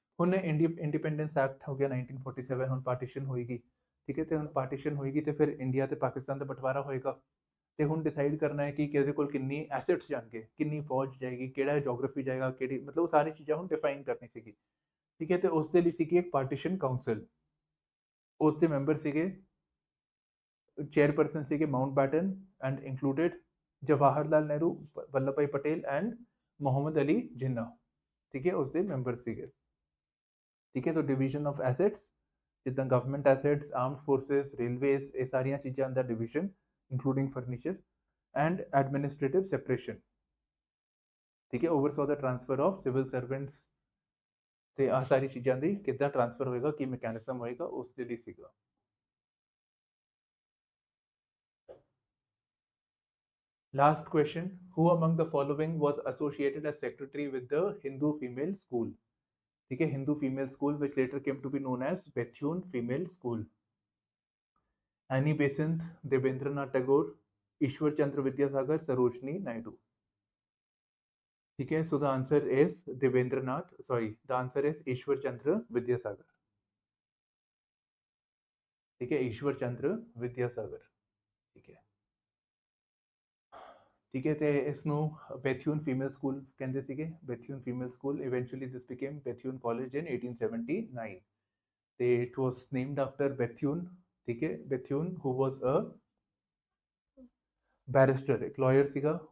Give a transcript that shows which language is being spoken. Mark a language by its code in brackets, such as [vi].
[pa] ਹੁਣ independence act ਹੋ ਗਿਆ 1947, ਹੁਣ ਪਾਰਟੀਸ਼ਨ ਹੋਏਗੀ, ਠੀਕ ਹੈ, ਤੇ ਹੁਣ ਪਾਰਟੀਸ਼ਨ ਹੋਏਗੀ ਤੇ ਫਿਰ ਇੰਡੀਆ ਤੇ ਪਾਕਿਸਤਾਨ ਦਾ ਬਟਵਾਰਾ ਹੋਏਗਾ, ਤੇ ਹੁਣ ਡਿਸਾਈਡ ਕਰਨਾ ਹੈ ਕਿ ਕਿਹਦੇ ਕੋਲ ਕਿੰਨੀ ਐਸੈਟਸ ਜਾਣਗੇ, ਕਿੰਨੀ ਫੌਜ ਜਾਏਗੀ, ਕਿਹੜਾ ਜੋਗ੍ਰਾਫੀ ਜਾਏਗਾ, ਕਿਹੜੀ ਮਤਲਬ ਉਹ ਸਾਰੀ ਚੀਜ਼ਾਂ ਹੁਣ ਡਿਫਾਈਨ ਕਰਨੀ ਸੀਗੀ, ਠੀਕ ਹੈ। ਤੇ ਉਸ ਦੇ ਲਈ ਸੀਗੀ ਇੱਕ ਪਾਰਟੀਸ਼ਨ ਕਾਉਂਸਲ, ਉਸ ਦੇ ਮੈਂਬਰ ਸੀਗੇ, ਚੇਅਰਪਰਸਨ ਸੀਗੇ Mountbatten and included [hi] Jawahar Lal Nehru, Vallabh भाई पटेल एंड मोहम्मद अली जिन्ना, ठीक है, उसके मैंबर सीगे, ठीक है। सो डिवीजन ऑफ एसेट्स, जिदा government assets, armed forces, railways, ये सारिया चीज़ों का division including furniture and administrative सैपरेशन, ठीक है। ओवरसॉ the transfer of civil servants, तो आ सारी चीज़ों की कितना ट्रांसफर होएगा, की मैकेनिज्म होएगा, उसके लिए सीगा। [en] Last question, who among the following was associated as secretary with the Hindu female school, [hi] ठीक है, [en] Hindu female school which later came to be known as Bethune female school? Annie Besant, Debendranath Tagore, Ishwar Chandra Vidyasagar, Sarojini Naidu. [hi] ठीक है, [en] So the answer is Debendranath, sorry, the answer is Ishwar Chandra Vidyasagar. [hi] ठीक है, ईश्वर चंद्र विद्यासागर। ठीक है। ठीक है, [pa] ਤੇ ਇਸ ਨੂੰ ਬੈਥਿਊਨ ਫੀਮੇਲ ਸਕੂਲ ਕਹਿੰਦੇ ਸੀਗੇ, ਬੈਥਿਊਨ ਫੀਮੇਲ ਸਕੂਲ। [en] Eventually this became Bethune college in 1879 ਤੇ it was named after Bethune. [pa] ਠੀਕ ਹੈ, ਬੈਥਿਊਨ [en] who was a barrister, [pa] ਇੱਕ ਲਾਇਰ ਸੀਗਾ।